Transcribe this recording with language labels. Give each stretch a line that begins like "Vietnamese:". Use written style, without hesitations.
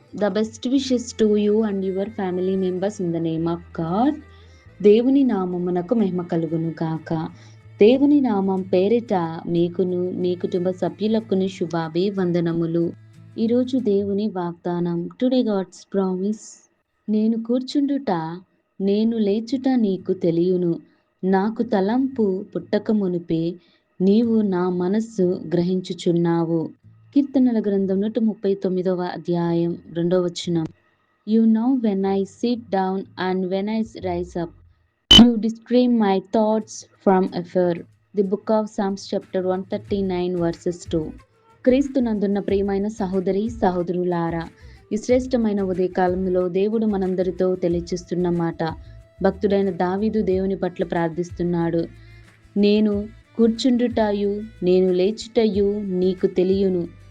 English: The best wishes to you and your family members in the name of God.
Telugu: దేవుని నామమునకు మహిమ కలుగును గాక. దేవుని నామం పేరిట మీకును మీ కుటుంబ సభ్యులకును శుభాభివందనములు. ఈరోజు దేవుని వాగ్దానం.
English: Today God's promise.
Telugu: నేను కూర్చుండుట నేను లేచుట నీకు తెలియును. నాకు తలంపు పుట్టక మునుపే నీవు నా మనస్సు గ్రహించుచున్నావు. కీర్తనల గ్రంథం 139వ అధ్యాయం 2వ వచనం.
English: You know when I sit down and when I rise up, you discern my thoughts from afar. The book of Psalms chapter 139 verses 2.
Telugu: క్రీస్తునందున్న ప్రియమైన సహోదరి సహోదరులారా, ఈ శ్రేష్టమైన ఉదయకాలంలో దేవుడు మనందరితో తెలియచేస్తున్న మాట. భక్తుడైన దావీదు దేవుని పట్ల ప్రార్థిస్తున్నాడు. నేను కూర్చుండుటయు నేను లేచుటయు నీకు తెలియును.